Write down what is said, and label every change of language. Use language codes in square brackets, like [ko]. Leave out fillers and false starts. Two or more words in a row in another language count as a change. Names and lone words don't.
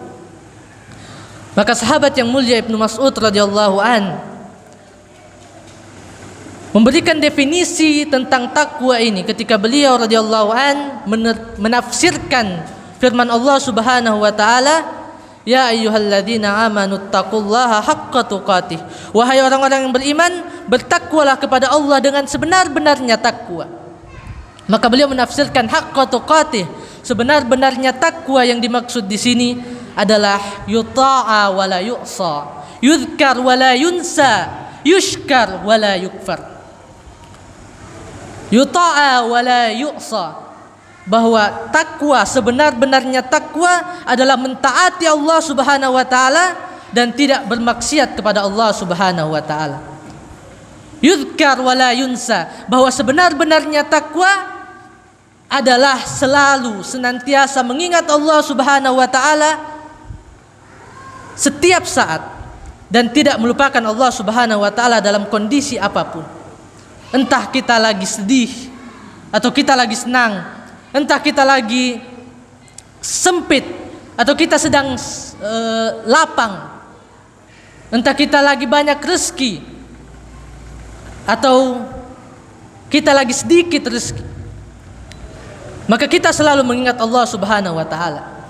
[id] Maka sahabat yang mulia Ibnu Mas'ud [ar] رضي الله عن [id] memberikan definisi tentang takwa ini ketika beliau [ar] رضي الله عن [id] menafsirkan firman Allah [ar] سبحانه وتعالى, يا أيها الذين آمنوا اتقوا الله حق تقاته, [id] wahai orang-orang yang beriman, bertakwalah kepada Allah dengan sebenar-benarnya takwa. Maka beliau menafsirkan [ar] حق تقاته, [id] sebenar-benarnya takwa yang dimaksud di sini adalah [ar] يطاع ولا يعصى يذكر ولا ينسى يشكر ولا يكفر. يطاع ولا يعصى, [id] bahwa takwa, sebenar-benarnya takwa adalah mentaati Allah [ar] سبحانه وتعالى [id] dan tidak bermaksiat kepada Allah [ar] سبحانه وتعالى. يذكر ولا ينسى, [id] bahwa sebenar-benarnya takwa adalah selalu senantiasa mengingat Allah [ar] سبحانه وتعالى [id] setiap saat dan tidak melupakan Allah [ar] سبحانه وتعالى [id] dalam kondisi apapun. Entah kita lagi sedih atau kita lagi senang, entah kita lagi sempit atau kita sedang lapang, entah kita lagi banyak rezeki atau kita lagi sedikit rezeki, maka kita selalu mengingat Allah [ar] سبحانه وتعالى.